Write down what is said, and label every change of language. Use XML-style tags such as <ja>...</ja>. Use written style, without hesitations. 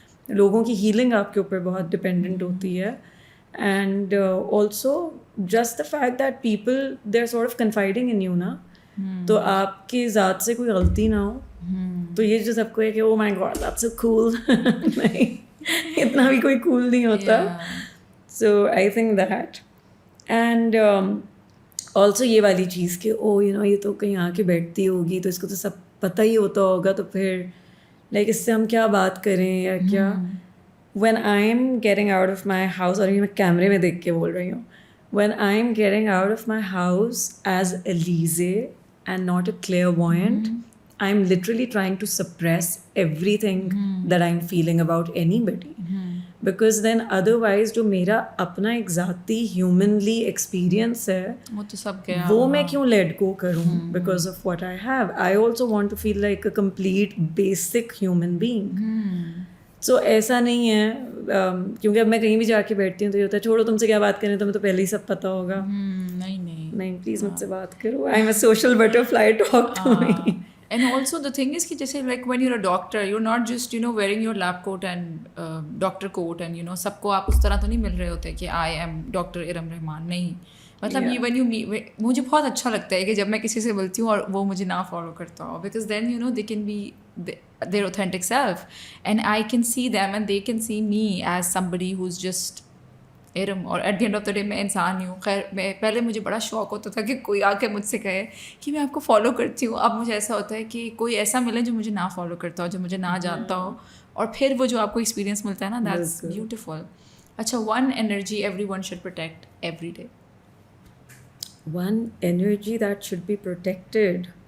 <ur>لوگوں کی ہیلنگ آپ کے اوپر بہت ڈپینڈنٹ ہوتی ہے.</ur> <en>and also just the fact that people they are sort of confiding in you</en> <ur>نا, تو آپ کی ذات سے کوئی غلطی نہ ہو, تو یہ جو سب کو ہے کہ</ur> <en>oh my God that's so cool,</en> <ur>نہیں اتنا بھی کوئی کول نہیں ہوتا.</ur> <en>So I think that.</en> <ur>And also یہ والی چیز کہ او یو نو یہ تو کہیں آ کے بیٹھتی ہوگی تو اس کو تو سب پتہ ہی ہوتا ہوگا, تو پھر لائک اس سے ہم کیا بات کریں یا کیا.</ur> <en>when I'm getting out of my house,</en> <ur>اور یہ میں کیمرے میں دیکھ کے بول رہی ہوں,</ur> <en>when I'm getting out of my house as Elise and not a clairvoyant, I'm literally trying to suppress everything that I'm feeling about anybody. Because then otherwise</en> <ur>جو میرا اپنا ایک ذاتی ہیومنلی ایکسپیرئنس ہے وہ تو سب گیا, وہ میں کیوں لیٹ گو کروں</ur> <en>because of what I have. I also want to feel like a complete basic human being.</en> <ur>سو ایسا نہیں ہے, کیونکہ اب میں کہیں بھی جا کے بیٹھتی ہوں تو یہ ہوتا ہے چھوڑو تم سے کیا بات کریں, تمہیں تو پہلے ہی سب پتہ ہوگا. نہیں پلیز مجھ سے بات کرو.</ur> <en>I am a social butterfly, talk to me. And also the thing is</en> <ur>کہ جیسے</ur> <en>like when you are a doctor, you not just wearing your lab coat and doctor coat and</en> <ur>سب کو آپ اس طرح تو نہیں مل رہے ہوتے کہ</ur> <en>I am doctor Iram Rehman. نہیں,</en> <ur>مطلب یہ</ur> <en>when you meet,</en> <ur>مجھے بہت اچھا لگتا ہے کہ جب میں کسی سے ملتی ہوں اور وہ مجھے نہ فالو کرتا ہوں,</ur> <en>because then you know they can be their authentic self and I can see them and they can see me as somebody who's just</en> <ur>Iram. اور</ur> <en>at the end of the day</en> <ur>میں انسان ہی ہوں. خیر میں پہلے مجھے بڑا شوق ہوتا تھا کہ کوئی آ کے مجھ سے کہے کہ میں آپ کو فالو کرتی ہوں. اب مجھے ایسا ہوتا ہے کہ کوئی ایسا ملے جو مجھے نہ فالو کرتا ہو, جو مجھے نہ جانتا ہو, اور پھر وہ جو آپ کو ایکسپیرینس ملتا ہے نا,</ur> <en>That's beautiful. اچھا, one energy everyone should protect every day. One energy that should be protected.</en>